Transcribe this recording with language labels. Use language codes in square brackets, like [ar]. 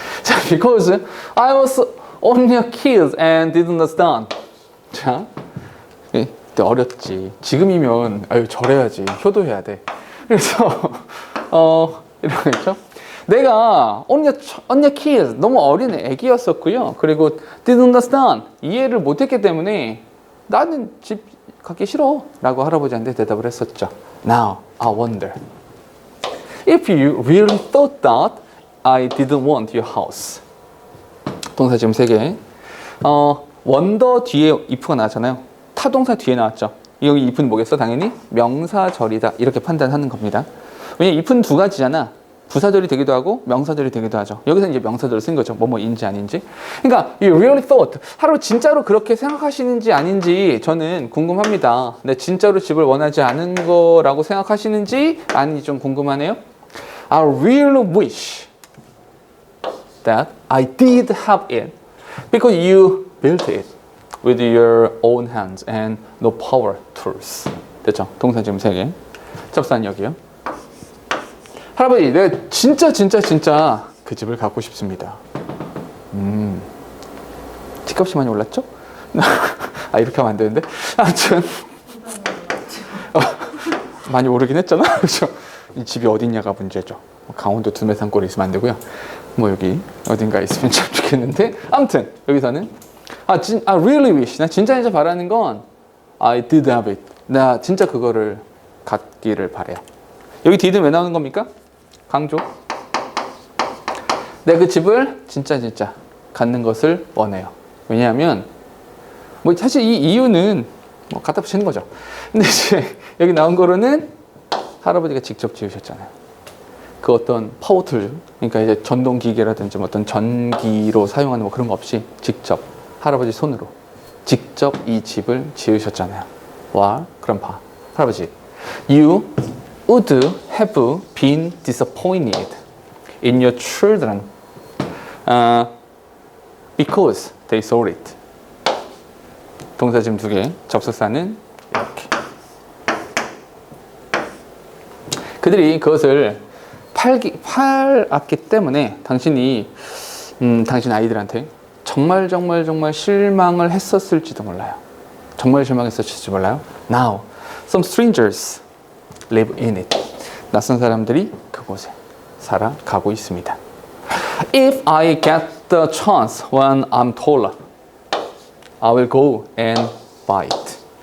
[en] 자, because I was only a kid and didn't understand. [ko] 자, 그때 어렸지. 지금이면 아유 절해야지. 효도해야 돼. 그래서 이런 거 있죠. 내가 [en] only a kid, [ko] 너무 어린 애기였었고요. 그리고 didn't understand, 이해를 못했기 때문에 나는 집 갖기 싫어 라고 할아버지한테 대답을 했었죠. [en] Now I wonder if you really thought that I didn't want your house. [ko] 동사 지금 3개. wonder 뒤에 if가 나왔잖아요. 타동사 뒤에 나왔죠. 여기 if는 뭐겠어? 당연히 명사절이다 이렇게 판단하는 겁니다. 왜냐면 if는 두 가지잖아. 부사절이 되기도 하고 명사절이 되기도 하죠. 여기서 이제 명사절을 쓴 거죠. 뭐뭐인지 아닌지. 그러니까 [en] you really thought, [ko] 하루 진짜로 그렇게 생각하시는지 아닌지 저는 궁금합니다. 네, 진짜로 집을 원하지 않은 거라고 생각하시는지 아닌지 좀 궁금하네요. [en] I really wish that I did have it because you built it with your own hands and no power tools. [ko] 됐죠? 동사 지금 3개. 접수한 여기요. 할아버지, 내가 진짜 그 집을 갖고 싶습니다. 집값이 많이 올랐죠? 아, 이렇게 하면 안 되는데. 아무튼 많이 오르긴 했잖아. 그렇죠? 이 집이 어딨냐가 문제죠. 강원도 두메산골에 있으면 안 되고요. 뭐 여기 어딘가에 있으면 참 좋겠는데. 아무튼 여기서는 [en] I really wish, [ko] 나 진짜 바라는 건 [en] I did have it. [ko] 나 진짜 그거를 갖기를 바래요. 여기 did는 왜 나오는 겁니까? 강조. 내가 그 집을 진짜 갖는 것을 원해요. 왜냐하면 뭐 사실 이 이유는 뭐 갖다 붙이는 거죠. 근데 이제 여기 나온 거로는 할아버지가 직접 지으셨잖아요. 그 어떤 파워툴, 그러니까 이제 전동 기계라든지 뭐 어떤 전기로 사용하는 뭐 그런 거 없이 직접 할아버지 손으로 직접 이 집을 지으셨잖아요. [en] 와, grandpa, 할아버지, you would have been disappointed in your children because they saw it. [ko] 동사 지금 2개, 접속사는 이렇게. 그들이 그것을 팔았기 때문에 당신 아이들한테 정말 실망을 했었을지도 몰라요. 정말 실망했었을지 몰라요. [en] Now, some strangers live in it. [ko] 낯선 사람들이 그곳에 살아가고 있습니다. [en] If I get the chance when I'm taller, I will go and buy it.